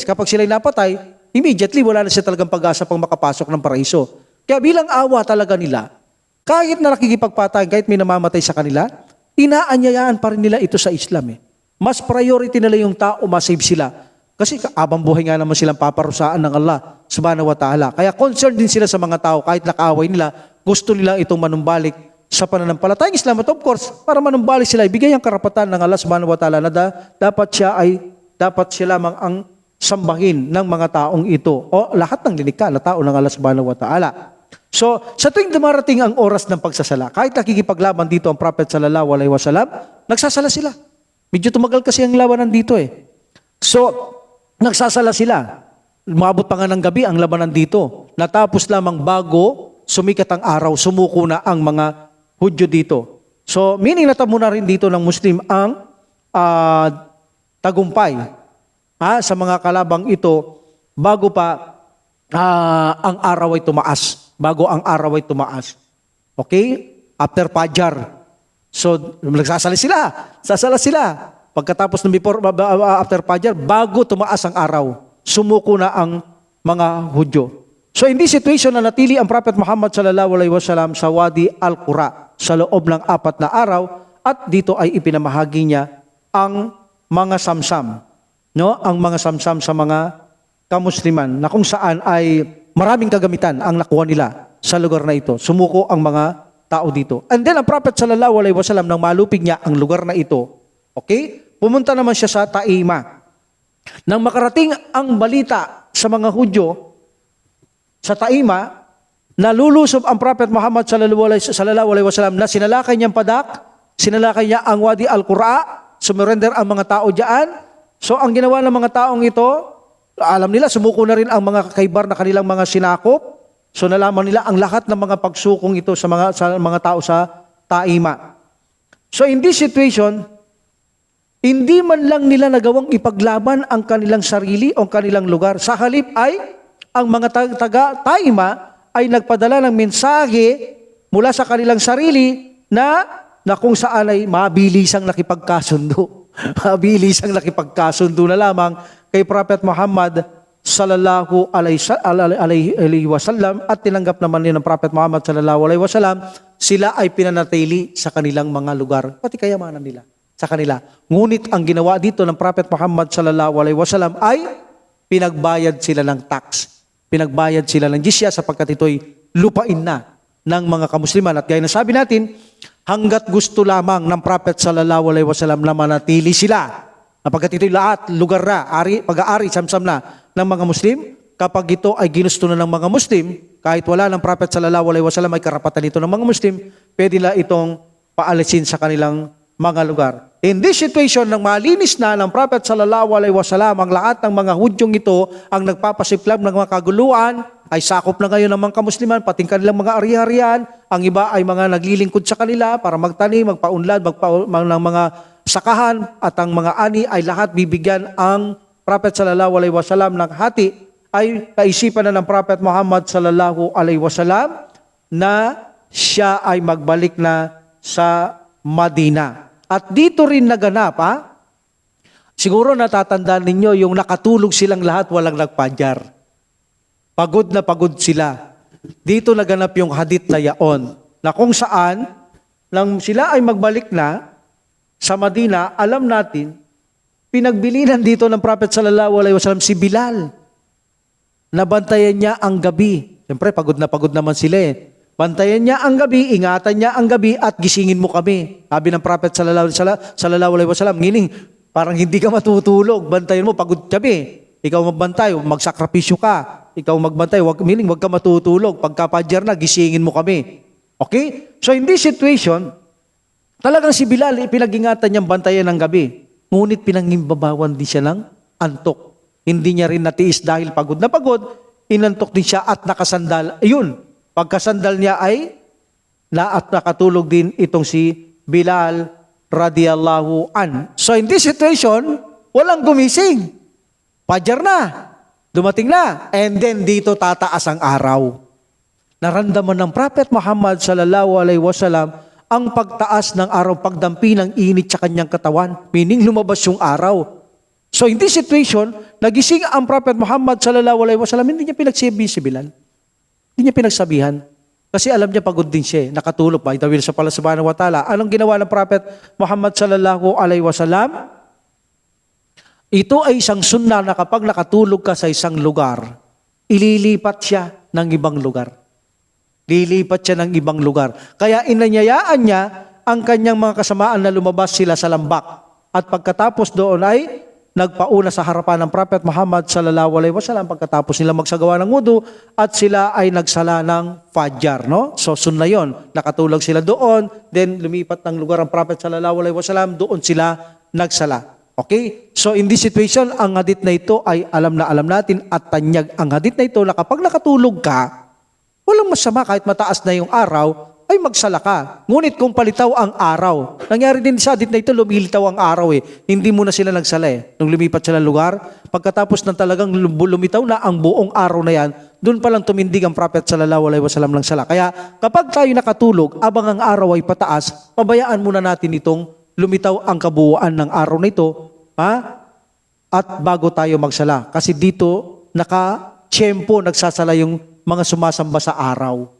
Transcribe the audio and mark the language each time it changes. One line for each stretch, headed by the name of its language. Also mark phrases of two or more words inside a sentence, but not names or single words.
Filipino: Kapag sila'y napatay, immediately wala na siya talagang pag-asa pang makapasok ng paraiso. Kaya bilang awa talaga nila, kahit na nakikipagpatay, kahit may namamatay sa kanila, inaanyayaan pa rin nila ito sa Islam. Mas priority nila yung tao, masave sila. Kasi abang buhay nga naman silang paparusaan ng Allah
Arabic: subhanahu wa ta'ala.
Filipino: Kaya concerned din sila sa mga tao, kahit nakaaway nila, gusto nila itong manumbalik sa pananampalatayang Islam. At
English: of course,
Filipino: para manumbalik sila, ibigay ang karapatan ng Allah
Arabic: subhanahu wa ta'ala
Filipino: na dapat siya lamang ang sambahin ng mga taong ito o lahat ng lilikha na tao ng Allah
Arabic: subhanahu wa ta'ala.
Filipino: So, sa tuwing dumarating ang oras ng pagsasala, kahit nakikipaglaban dito ang Prophet
Arabic: sallallahu alaihi wasallam,
Filipino: nagsasala sila. Medyo tumagal kasi ang labanan dito So, nagsasala sila. Umabot pa nga ng gabi ang labanan dito. Natapos lamang bago sumikat ang araw, sumuko na ang mga Hudyo dito. So, meaning natamo na rin dito ng Muslim ang tagumpay sa mga kalabang ito bago pa ang araw ay tumaas. Bago ang araw ay tumaas.
English: Okay? After Fajar.
Filipino: So, nagsasala sila. Sasala sila. Pagkatapos ng
English: after Fajar,
Filipino: bago tumaas ang araw, sumuko na ang mga Hudyo.
English: So, in this situation,
Filipino: nanatili ang Prophet Muhammad
Arabic: sallallahu alaihi wasallam
Filipino: sa Wadi Al-Qura sa loob ng 4 na araw at dito ay ipinamahagi niya ang mga samsam. No? Ang mga samsam sa mga kamusliman na kung saan ay maraming kagamitan ang nakuha nila sa lugar na ito. Sumuko ang mga tao dito.
English: And then
Filipino: ang Prophet
Arabic: sallallahu alaihi wasallam
Filipino: nang malupig niya ang lugar na ito, okay? Pumunta naman siya sa Taima. Nang makarating ang balita sa mga Hudyo sa Taima, nalulusob ang Prophet Muhammad
Arabic: sallallahu alaihi wasallam
Filipino: na sinalakay niyang padak, sinalakay niya ang Wadi al-Qura, sumurrender ang mga tao diyan. So ang ginawa ng mga taong ito, alam nila, sumuko na rin ang mga kakaibar na kanilang mga sinakop. So nalaman nila ang lahat ng mga pagsukong ito sa mga tao sa Taima.
English: So in this situation,
Filipino: hindi man lang nila nagawang ipaglaban ang kanilang sarili o kanilang lugar. Sa halip ay, ang mga taga-Taima ay nagpadala ng mensahe mula sa kanilang sarili na kung saan ay mabilisang nakipagkasundo. Mabilisang nakipagkasundo na lamang kay Prophet Muhammad
Arabic: sallallahu alaihi wasallam,
Filipino: at tinanggap naman ni ng Prophet Muhammad
Arabic: sallallahu alaihi wasallam,
Filipino: sila ay pinanatili sa kanilang mga lugar, pati kayamanan nila sa kanila. Ngunit ang ginawa dito ng Prophet Muhammad
Arabic: sallallahu alaihi wasallam
Filipino: ay pinagbayad sila ng tax. Pinagbayad sila ng jizya sapagkat ito'y lupain na ng mga kamusliman. At gaya na sabi natin, hanggat gusto lamang ng Prophet
Arabic: sallallahu alaihi wasallam
Filipino: na manatili sila, sapagkat ito'y lahat, lugar na, pag-aari, samsam na ng mga Muslim, kapag ito ay ginusto na ng mga Muslim, kahit wala ng Prophet
Arabic: sallallahu alaihi wasallam,
Filipino: ay karapatan ito ng mga Muslim, pwede na itong paalisin sa kanilang mga lugar.
English: In this situation,
Filipino: nang malinis na ng Prophet
Arabic: sallallahu alaihi wasallam
Filipino: ang lahat ng mga Hudyong ito, ang nagpapasiklab ng mga kaguluhan, ay sakop na ngayon ng mga kamusliman, pati kanilang mga ari-arian. Ang iba ay mga naglilingkod sa kanila para magtanim, magpaunlad, ng mga sakahan, at ang mga ani ay lahat bibigyan ang Prophet
Arabic: sallallahu alaihi wasallam
Filipino: ng hati. Ay kaisipan na ng Prophet Muhammad
Arabic: sallallahu alaihi wasallam
Filipino: na siya ay magbalik na sa Madina. At dito rin naganap, siguro natatandaan ninyo yung nakatulog silang lahat, walang nagpadyar. Pagod na pagod sila. Dito naganap yung hadith na yaon, na kung saan, nang sila ay magbalik na sa Madina, alam natin, pinagbilinan dito ng Prophet
Arabic: sallallahu alaihi wasallam
Filipino: si Bilal. Nabantayan niya ang gabi. Siyempre, pagod naman sila eh. Bantayan niya ang gabi, ingatan niya ang gabi, at gisingin mo kami. Sabi ng Prophet
Arabic: sallallahu alaihi wasallam,
Filipino: meaning, parang hindi ka matutulog. Bantayan mo, pagod gabi. Ikaw magbantay, magsakripisyo ka. Ikaw magbantay, meaning wag ka matutulog. Pagkapadyer na, gisingin mo kami.
English: Okay? So in this situation,
Filipino: talagang si Bilal, pinag-ingatan niyang bantayan ng gabi. Ngunit pinangimbabawan din siya ng antok. Hindi niya rin natiis dahil pagod na pagod, inantok din siya at nakasandal. Ayun, pagkasandal niya ay nakatulog din itong si Bilal
Arabic: radiyallahu an.
English: So in this situation,
Filipino: walang gumising. Pajar na. Dumating na.
English: And then
Filipino: dito tataas ang araw. Naramdaman ng Prophet Muhammad
Arabic: sallallahu alaihi wasallam
Filipino: ang pagtaas ng araw, pagdampi ng init sa kanyang katawan. Meaning lumabas yung araw.
English: So in this situation,
Filipino: nagising ang Prophet Muhammad
Arabic: sallallahu alaihi wasallam,
Filipino: hindi niya pinagsabi si Bilal. Hindi niya pinagsabihan. Kasi alam niya pagod din siya. Nakatulog pa. Itawil sa pala
Arabic: subhanahu wa ta'ala.
Filipino: Anong ginawa ng Prophet Muhammad
Arabic: sallallahu alaihi wasallam?
Filipino: Ito ay isang sunnah na kapag nakatulog ka sa isang lugar, ililipat siya ng ibang lugar. Lilipat siya ng ibang lugar. Kaya inanyayaan niya ang kanyang mga kasamaan na lumabas sila sa lambak. At pagkatapos doon ay nagpauna sa harapan ng Prophet Muhammad
Arabic: sallallahu alaihi wasallam
Filipino: pagkatapos nila magsagawa ng wudu, at sila ay nagsala ng Fajr, no? So sunnah 'yon. Nakatulog sila doon, then lumipat ng lugar ang Prophet
Arabic: sallallahu alaihi wasallam,
Filipino: doon sila nagsala. Okay?
English: So in this situation,
Filipino: ang hadith na ito ay alam natin at tanyag ang hadith na ito na kapag nakatulog ka, walang masama kahit mataas na yung araw, ay magsala ka. Ngunit kung palitaw ang araw, nangyari din sa hadith na ito, lumilitaw ang araw eh. Hindi mo na sila nagsala eh. Nung lumipat sila ng lugar, pagkatapos ng talagang lumitaw na ang buong araw na yan, doon palang tumindig ang Prophet
Arabic: sallallahu alaihi wasallam
Filipino: ng sala. Kaya kapag tayo nakatulog, abang ang araw ay pataas, pabayaan muna natin itong lumitaw ang kabuuan ng araw na ito, at bago tayo magsala. Kasi dito, naka-tiyempo nagsasala yung mga sumasamba sa araw.